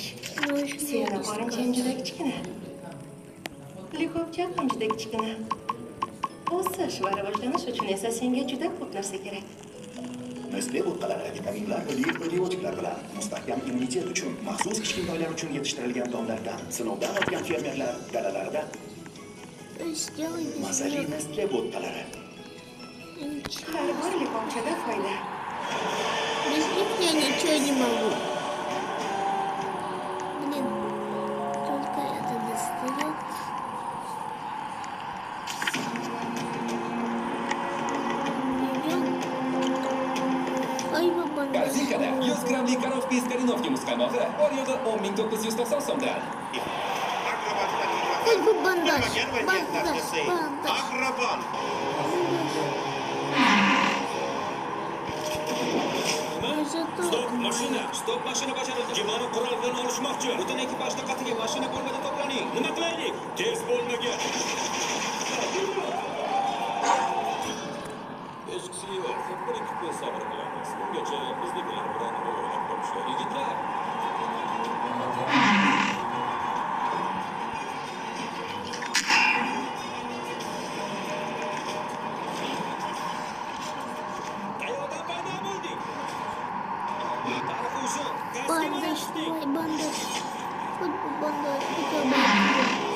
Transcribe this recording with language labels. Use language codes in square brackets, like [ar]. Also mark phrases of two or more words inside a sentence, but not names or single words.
[uz] Siyana qorin juda kichkina. Likopcha ham juda kichkina. O'sish va rivojlanish uchun esa senga juda ko'p narsa kerak. Nestle bo'tqalari vitaminlar va probiotiklar bilan mustahkam immunitet uchun maxsus kichkintoylar uchun yetishtirilgan donlardan sinovdan o'tgan fermerlar dalalarida [ru] Сделай без mazali них. [uz] Nestle bo'tqalari. Har bir likopchada foyda. [ru] Без них я ничего не могу. Блин, только это достает. Ой, баба. [uz] Korzinkada 100 grammlik Korovki из Korinovki muzqaymoqi bor yo'g'i 10.990 so'mdan. [ru] Хоть бы бандаж. Бандаж. Бандаж. [uz] Stop mashina bajarildi. Gemani quroldan olishmoqchi. Butun ekipaj diqqatiga, mashina bo'lmada to'planing. Nima qilaylik? Tez bo'lmagan. Eskisi yo'q. Bir ikki kun sabr qilamiz. Bungacha biznikilar bilan o'ylab ko'rishdi. Yigitlar. Qayoqdan paydo bo'lding? Tarifi uzun. [ru] Бандаж. Ой, бандаж. Хоть бы бандаж. Хотя бы бандаж.